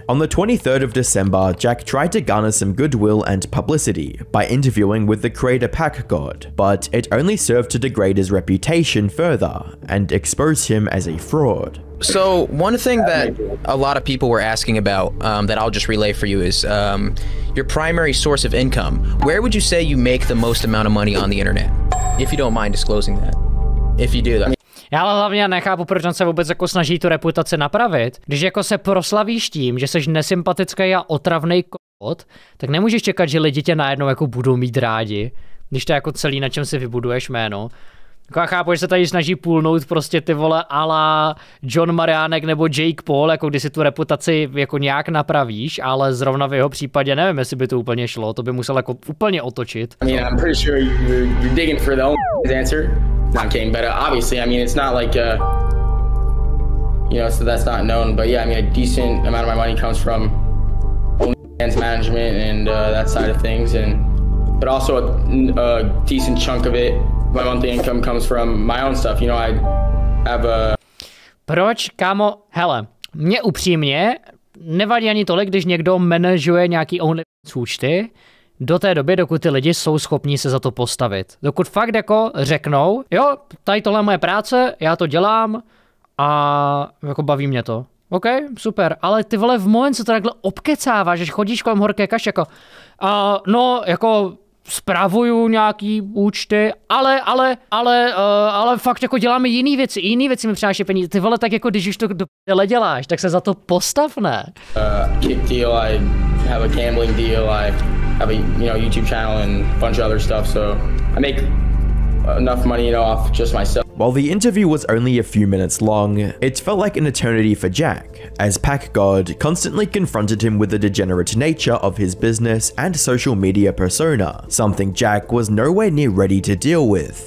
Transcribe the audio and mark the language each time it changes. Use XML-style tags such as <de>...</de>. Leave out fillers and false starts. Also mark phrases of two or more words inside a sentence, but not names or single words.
<en>On the 23rd of December, Jack tried to garner some goodwill and publicity by interviewing with the creator PackGod, but it only served to degrade his reputation further and expose him as a fraud. So one thing that a lot of people were asking about that I'll just relay for you is your primary source of income. Where would you say you make the most amount of money on the internet? If you don't mind disclosing that. If you do that.</en> <cs>Já hlavně nechápu, proč on se vůbec jako snaží tu reputaci napravit. Když jako se proslavíš tím, že jsi nesympatický a otravnej kot, tak nemůžeš čekat, že lidi tě najednou jako budou mít rádi, když to je jako celý, na čem si vybuduješ jméno. Jako já chápu, že se tady snaží půlnout prostě ty vole ala John Mariánek nebo Jake Paul, jako když si tu reputaci jako nějak napravíš, ale zrovna v jeho případě nevím, jestli by to úplně šlo, to by musel jako úplně otočit.</cs> <en>I mean, I'm pretty sure you're digging for the only answer. No, I'm kidding, but obviously, I mean, it's not like, you know, so that's not known, but yeah, I mean, a decent amount of my money comes from OnlyFans management and that side of things, but also a decent chunk of it. My monthly income comes from my own stuff, you know, I have a...</en> <cs>Proč, kámo, hele, mě upřímně nevadí ani tolik, když někdo manažuje nějaký OnlyFans účty, do té doby, dokud ty lidi jsou schopní se za to postavit. Dokud fakt jako řeknou, jo, tady tohle je moje práce, já to dělám a jako baví mě to. OK, super, ale ty vole v moment, co to takhle obkecáváš, že chodíš kolem horké kaše, jako, no, jako spravuju nějaký účty, ale fakt jako děláme jiný věci mi přináší peníze. Ty vole, tak jako když už to do prdele děláš, tak se za to postav, ne?</cs> <en>Kick deal, I have a gambling deal, I have a YouTube channel and a bunch of other stuff, so I make enough money, off just myself. While the interview was only a few minutes long, it felt like an eternity for Jack, as PackGod constantly confronted him with the degenerate nature of his business and social media persona, something Jack was nowhere near ready to deal with.</en>